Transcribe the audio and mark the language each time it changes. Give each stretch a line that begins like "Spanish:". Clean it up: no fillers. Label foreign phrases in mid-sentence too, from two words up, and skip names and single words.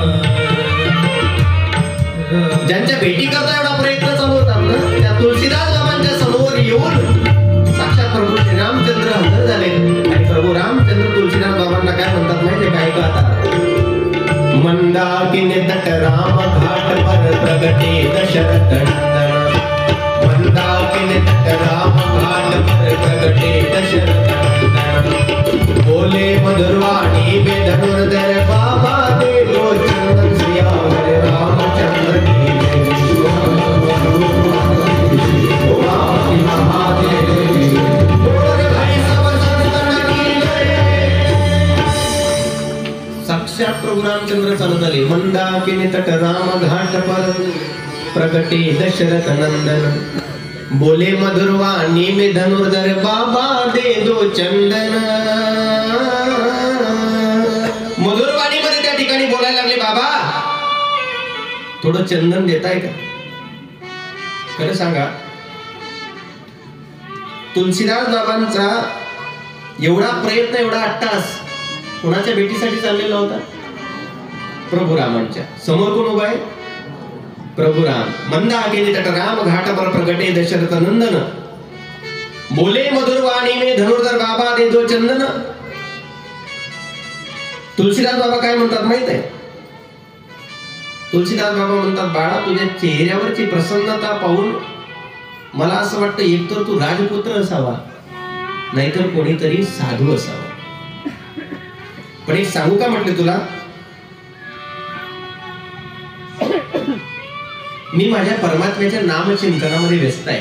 Marathi: ज्यांच्या भेटी करता एवढा प्रयत्न चालू होता ना, त्या तुळशीदास बाबांच्या समोर येऊन साक्षात प्रभू श्री रामचंद्र हजर झाले. आणि प्रभू रामचंद्र तुळशीदास बाबांना काय म्हणतात माहितीये काय का?
Hindi: आता मंदाकिनी तट राम घाट पर प्रगटे दशरथ नंदन. मंदाकिनी तट राम घाट पर प्रगटे दशरथ नंदन. बोले मधुरवाणी में धनुर्धर बाबा देवो चंदन सियावर रामचंद्र की
Marathi: साक्षात प्रभू रामचंद्र चालत आले.
Hindi: मंदाकिनी तट राम घाट पर प्रगटे दशरथ नंदन. बोले मधुरवाणी में धनुर्धर बाबा दे दो चंदन.
Marathi: मधुरवाणी मध्ये त्या ठिकाणी बोलायला लागले, बाबा थोडं चंदन देताय का? खरं सांगा, तुळशीदास बाबांचा एवढा प्रयत्न, एवढा अट्टास कोणाच्या भेटीसाठी चाललेला होता? प्रभू रामांच्या. समोर कोण उभा आहे? प्रभू राम.
Hindi: मंदाकिनी तट राम घाट पर प्रगटे दशरथ नंदन. बोले मधुरवाणी में धनुर्धर बाबा दे दो चंदन.
Marathi: तुळशीदास बाबा काय म्हणतात माहित आहे? तुळशीदास बाबा म्हणतात, बाळा तुझ्या चेहऱ्यावरची प्रसन्नता पाहून मला असं वाटतं एकतर तू राजपुत्र असावा नाहीतर कोणीतरी साधू असावा. पण एक सांगू का म्हटलं तुला, मी माझ्या परमात्म्याच्या नामचिंतनामध्ये व्यस्त आहे.